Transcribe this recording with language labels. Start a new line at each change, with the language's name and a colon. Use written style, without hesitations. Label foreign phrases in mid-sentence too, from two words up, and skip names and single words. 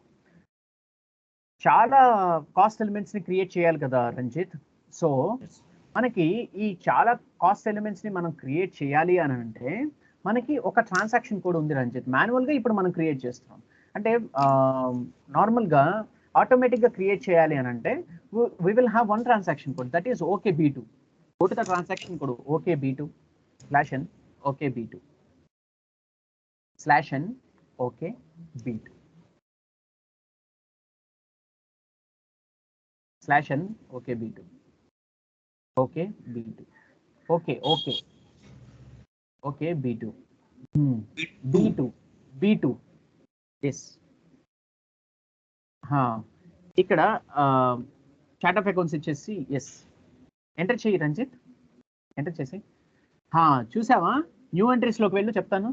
Telugu: చాలా
English: cost elements
Telugu: క్రియేట్ చేయాలి కదా రంజిత్ సో మనకి ఈ చాలా
English: cost elements
Telugu: ని మనం క్రియేట్ చేయాలి అని అంటే మనకి ఒక
English: transaction code
Telugu: ఉంది రంజిత్. మాన్యువల్ గా ఇప్పుడు మనం క్రియేట్ చేస్తున్నాం. అంటే నార్మల్ గా ఆటోమేటిక్ గా క్రియేట్ చేయాలి అని అంటే
English: we will have one transaction code, that is OKB2. Go to the transaction code OKB2 /n OKB2 /n OKB2 /n OKB2 OKB2 OKB2 B2 yes.
Telugu: ఇక్కడ
English: chart of accounts
Telugu: ఇచ్చేసి ఎస్ ఎంటర్ చేయి రంజిత్. ఎంటర్ చేసి చూసావా,
English: new entries
Telugu: వెళ్ళు, చెప్తాను.